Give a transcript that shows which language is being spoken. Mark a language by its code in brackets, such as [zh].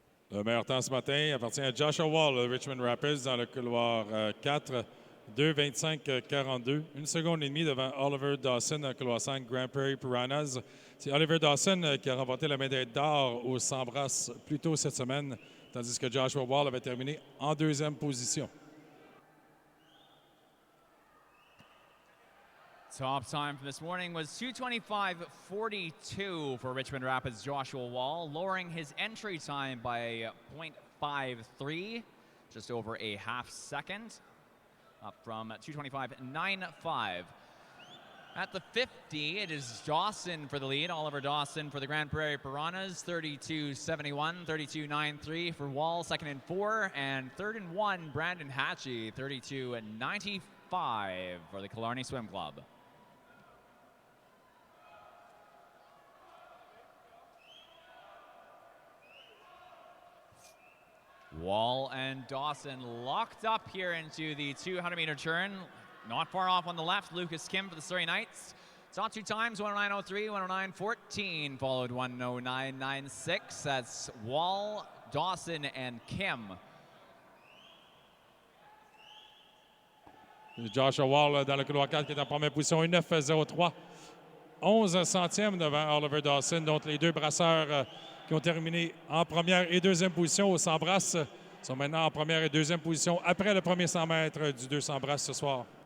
[fr] Le meilleur temps ce matin appartient à Joshua Wall de Richmond Rapids dans le couloir 4, 2:25.42. 1 seconde et demie devant Oliver Dawson dans le couloir 5, Grand Prairie Piranhas. C'est Oliver Dawson qui a remporté la médaille d'or au 100 brasses plus tôt cette semaine, tandis que Joshua Wall avait terminé en 2e position. [en] Top time for this morning was 2:25.42 for Richmond Rapids' Joshua Wall, lowering his entry time by 0.53, just over a half second, up from 2:25.95. At the 50, it is Dawson for the lead, Oliver Dawson for the Grand Prairie Piranhas, 32.71, 32.93 for Wall, second and 4, and third and 1, Brandon Hatchie, 32.95 for the Killarney Swim Club. Wall and Dawson locked up here into the 200-meter turn. Not far off on the left, Lucas Kim for the Surrey Knights. Saw 2 times, 109.03, 109.14, followed 109.96. That's Wall, Dawson, and Kim. [fr] Joshua Wall dans le couloir 4 qui est en première position, 1:09.03. 11 centièmes devant Oliver Dawson, donc les deux brasseurs qui ont terminé en première et deuxième position au 100 brasses sont maintenant en première et deuxième position après le premier 100 mètres du 200 brasses ce soir.